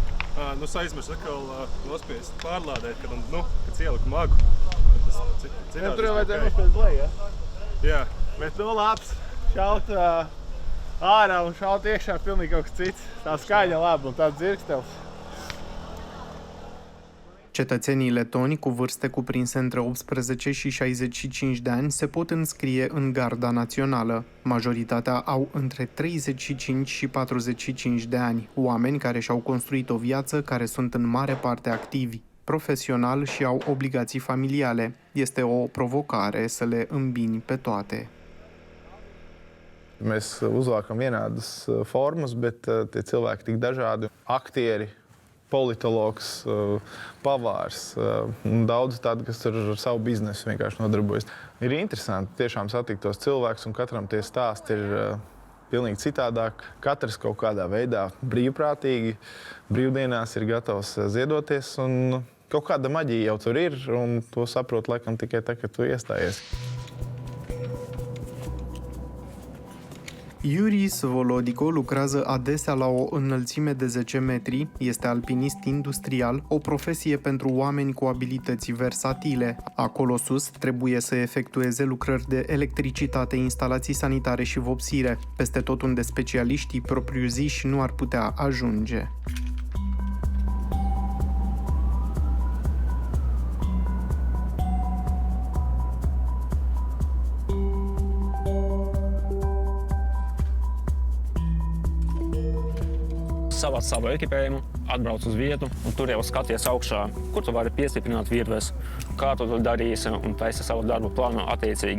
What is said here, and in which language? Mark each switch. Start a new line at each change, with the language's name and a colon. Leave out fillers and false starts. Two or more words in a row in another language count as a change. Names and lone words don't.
Latvian: Es aizmirsu atkal nospiest pārlādēt, kad ieliku magu. Tur jau vajadzēja nospiest leju, ja? Jā. Bet labs. Šaut ārā un šaut iekšā pilnīgi kaut kas cits. Tā skaņa laba un tāds dzirkstels.
Romanian: Cetățenii letoni cu vârste cuprinse între 18 și 65 de ani se pot înscrie în Garda Națională. Majoritatea au între 35 și 45 de ani, oameni care și-au construit o viață, care sunt în mare parte activi, profesional și au obligații familiale. Este o provocare să le îmbini pe toate.
Latvian: Mēs uzvākam vienādas formas, bet tie cilvēki tik dažādi. Aktieri, politologs, pavārs un daudz tādu, kas ar savu biznesu vienkārši nodarbojas. Ir interesanti tiešām satikt tos cilvēkus, un katram tie stāsti ir pilnīgi citādāk. Katrs kaut kādā veidā brīvprātīgi brīvdienās ir gatavs ziedoties, un Kaut kāda maģija jau tur ir, un to saprot laikam tikai tā, kad tu iestājies.
Romanian: Iuris Volodico lucrează adesea la o înălțime de 10 metri, este alpinist industrial, o profesie pentru oameni cu abilități versatile. Acolo sus trebuie să efectueze lucrări de electricitate, instalații sanitare și vopsire, peste tot unde specialiștii propriu-ziși nu ar putea ajunge.
Latvian: Savāc savu ekipējumu, atbrauc uz vietu, un tur jau skaties augšā, kur tu vari piestiprināt virves, kā tu to darīsi un taisi savu darbu plānu attiecīgi.